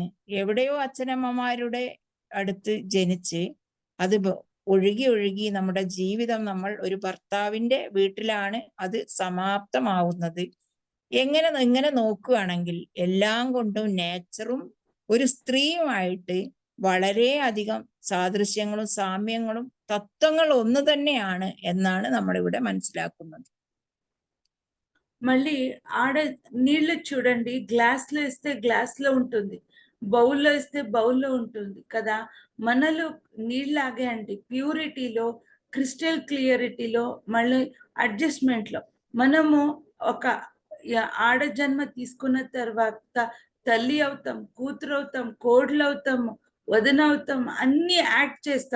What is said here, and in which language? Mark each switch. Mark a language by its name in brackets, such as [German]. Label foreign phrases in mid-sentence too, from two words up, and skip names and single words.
[Malayalam] എവിടെയോ അച്ഛനമ്മമാരുടെ അടുത്ത് ജനിച്ച് അത് ഒഴുകി ഒഴുകി നമ്മുടെ ജീവിതം, നമ്മൾ ഒരു ഭർത്താവിന്റെ വീട്ടിലാണ് അത് സമാപ്തമാവുന്നത്. ഇങ്ങനെ നോക്കുകയാണെങ്കിൽ എല്ലാം കൊണ്ടും നേച്ചറും ഒരു സ്ത്രീയുമായിട്ട് വളരെയധികം സാദൃശ്യങ്ങളും സാമ്യങ്ങളും തത്വങ്ങൾ ഒന്ന് തന്നെയാണ് എന്നാണ് നമ്മളിവിടെ మనసిలాకున్నది. [Telugu] మళ్ళీ ఆడ నీళ్లు చూడండి, గ్లాస్లో ఇస్తే గ్లాస్లో ఉంటుంది, బౌల్లో ఇస్తే బౌల్లో ఉంటుంది కదా. మనలో నీళ్ళలాగే అండి, ప్యూరిటీలో, [English] crystal clarity-lo, [Telugu] మళ్ళీ అడ్జస్ట్మెంట్లో మనము ఒక ఆడ జన్మ తీసుకున్న తర్వాత తల్లి అవుతాం, కూతురు అవుతాం, కోడలు అవుతాము, వదిన అవుతాం, అన్ని యాక్ట్ చేస్తాం.